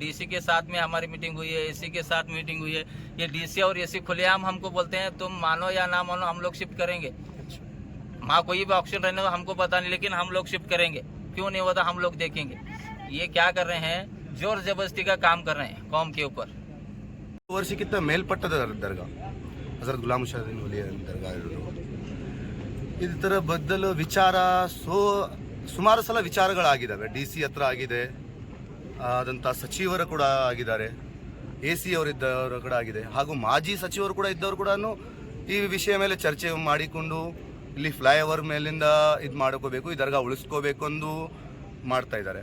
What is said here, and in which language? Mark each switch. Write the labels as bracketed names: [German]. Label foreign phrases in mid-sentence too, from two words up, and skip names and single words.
[Hindi] डीसी के साथ में हमारी मीटिंग हुई है, एसी के साथ मीटिंग हुई है। ये डीसी और एसी खुलेआम हमको बोलते हैं तुम मानो या ना मानो हम लोग शिफ्ट करेंगे। वहाँ कोई भी ऑप्शन रहने दो, हमको पता नहीं, लेकिन हम लोग शिफ्ट करेंगे। क्यों नहीं होता हम लोग देखेंगे। ये क्या कर रहे हैं, जोर जबरदस्ती का काम कर रहे हैं कौम के ऊपर। [Kannada] ವರ್ಷಕ್ಕಿಂತ ಮೇಲ್ಪಟ್ಟದ ದರ್ಗಾ ಹಜರತ್ ಗುಲಾಮ್ ಶಾಹ್ ವಲಿ ದರ್ಗಾ ಇರೋದು. ಇದರ ಬದಲು ವಿಚಾರ ಸುಮಾರು ಸಲ ವಿಚಾರಗಳಾಗಿದ್ದಾವೆ. DC ಹತ್ರ ಆಗಿದೆ, ಆದಂಥ ಸಚಿವರು ಕೂಡ ಆಗಿದ್ದಾರೆ, AC ಅವರಿದ್ದವರು ಕೂಡ ಆಗಿದೆ, ಹಾಗೂ ಮಾಜಿ ಸಚಿವರು ಕೂಡ ಇದ್ದವರು ಕೂಡ ಈ ವಿಷಯ ಮೇಲೆ ಚರ್ಚೆ ಮಾಡಿಕೊಂಡು ಇಲ್ಲಿ ಫ್ಲೈಓವರ್ ಮೇಲಿಂದ ಇದು ಮಾಡ್ಕೋಬೇಕು, ಈ ದರ್ಗಾ ಉಳಿಸ್ಕೋಬೇಕು ಎಂದು ಮಾಡ್ತಾ ಇದ್ದಾರೆ.